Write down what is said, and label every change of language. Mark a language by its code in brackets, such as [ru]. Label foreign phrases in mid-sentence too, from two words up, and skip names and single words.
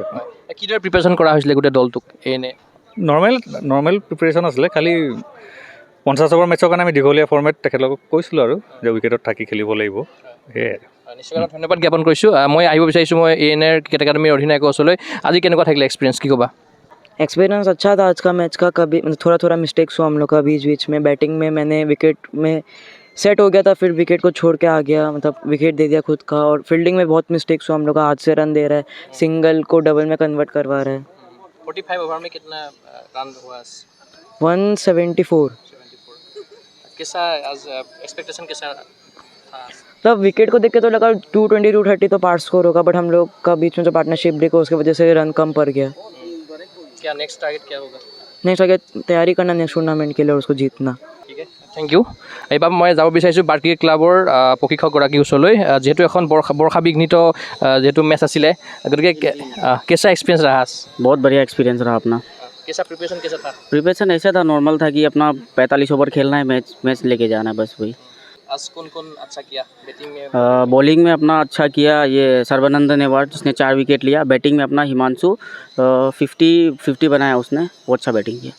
[as] কিদৰে প্ৰিপেৰেশ্যন কৰা হৈছিলে গোটেই দলটোক? নৰ্মেল প্ৰিপেৰেশ্যন আছিলে। খালি 50 অভাৰ মেটছৰ কাৰণে আমি দীঘলীয়া ফৰ্মেট তেখেতলোকক কৈছিলোঁ আৰু যে উইকেটত থাকি খেলিব লাগিব, সেয়াই। নিশ্চয় ধন্যবাদ জ্ঞাপন কৰিছোঁ। মই আহিব বিচাৰিছোঁ মই ANA ক্ৰিকেট একাডেমিৰ অধিনায়কৰ ওচৰলৈ। আজি কেনেকুৱা থাকিলে এক্সপিৰিয়েঞ্চ, কি ক'বা? [hi] एक्सपीरियंस अच्छा था आज का मैच का। कभी थोड़ा मिस्टेक्स हुआ हम लोग का बीच में। बैटिंग में मैंने विकेट में सेट हो गया था, फिर विकेट को छोड़ के आ गया, मतलब विकेट दे दिया खुद का। और फील्डिंग में बहुत मिस्टेक्स हुआ हम लोग का। हाथ से रन दे रहा है, सिंगल को डबल में कन्वर्ट करवा रहा है। 45 ओवर में कितना रन हुआ? 174। कैसा आज एक्सपेक्टेशन कैसा था? तब विकेट को देख के तो लगा 220 230 तो पार स्कोर होगा, बट हम लोग का बीच में जो पार्टनरशिप ब्रेक हो उसकी वजह से रन कम पड़ गया। क्या [en] next target [hi] क्या होगा? नेक्स्ट आगे तैयारी करना [en] next tournament [hi] के लिए और उसको जीतना। [as] ঠিক আছে, [en] thank you. [as] এইবাৰ মই যাব বিচাৰিছোঁ বাৰ ক্ৰিকেট ক্লাবৰ প্ৰশিক্ষকগৰাকীৰ ওচৰলৈ। যিহেতু এখন বৰ্ষা বিঘ্নিত যিহেতু মেচ আছিলে, গতিকে কেঁচা এক্সপিৰিয়েঞ্চ ৰহা? [hi] बहुत बढ़िया एक्सपीरियंस रहा अपना। कैसा प्रिपरेशन कैसा था? प्रिपरेशन ऐसा था, नॉर्मल था कि अपना 45 ओवर खेलना है, मैच लेके जाना है, बस वही। आज कौन अच्छा किया बैटिंग में? बॉलिंग में अपना अच्छा किया ये सर्बानंदन अवार्ड, जिसने 4 विकेट लिया। बैटिंग में अपना हिमांशु 50 बनाया उसने, वो अच्छा बैटिंग किया।